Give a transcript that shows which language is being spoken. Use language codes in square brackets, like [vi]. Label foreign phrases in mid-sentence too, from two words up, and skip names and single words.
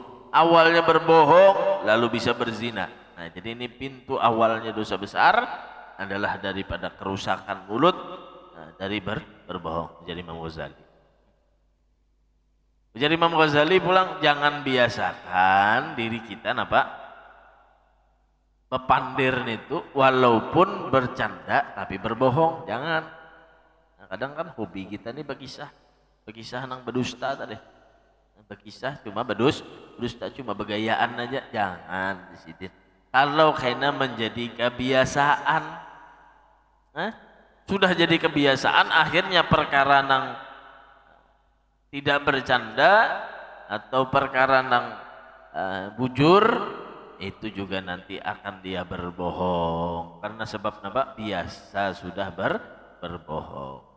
[id] Awalnya berbohong lalu bisa berzina. Nah, jadi ini pintu awalnya dosa besar adalah daripada kerusakan mulut, dari berbohong. Jadi Imam Ghazali. Jadi Imam Ghazali pulang, jangan biasakan diri kita bepandir itu walaupun bercanda tapi berbohong, jangan. Nah, kadang kan hobi kita nih berkisah nang berdusta tadi. Berkisah cuma berdusta cuma begayaan aja, jangan di sini. Kalau kena menjadi kebiasaan, sudah jadi kebiasaan, akhirnya perkara nang tidak bercanda atau perkara [bjn] nang bujur [id] itu juga nanti akan dia berbohong karena sebab biasa sudah berbohong.